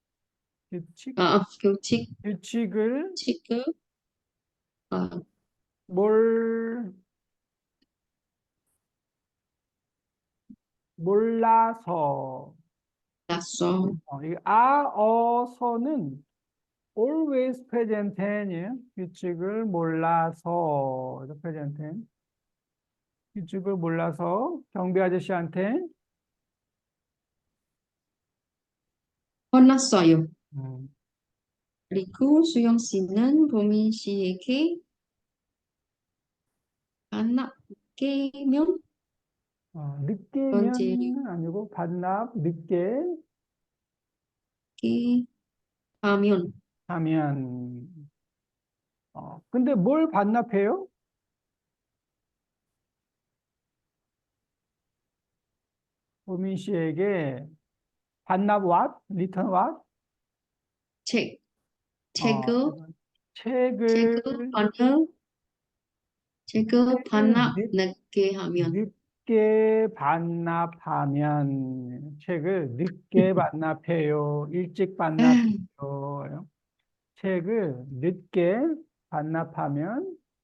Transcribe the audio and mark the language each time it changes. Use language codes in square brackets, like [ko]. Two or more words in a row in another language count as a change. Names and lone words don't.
[ko] 규칙을 규칙을 아, 몰라서, 몰랐어. 이 어서는 [en] always present tense [ko] 예요. 규칙을 몰라서, 그래서 [en] present tense. [ko] 규칙을 몰라서 경비 아저씨한테 혼났어요. 음, 그리고 수영 씨는 보민 씨에게 반납되면 늦게면 아니고 반납 늦게 이렇게 하면 하면 근데 뭘 반납해요? 보민 씨에게 반납 [en] what? return what? [ko] 책 어, 책을 책을 반납 책을 반납 늦, 늦게 하면 늦게 반납하면 책을 늦게 반납해요. 일찍 반납해요. 책을 늦게 반납하면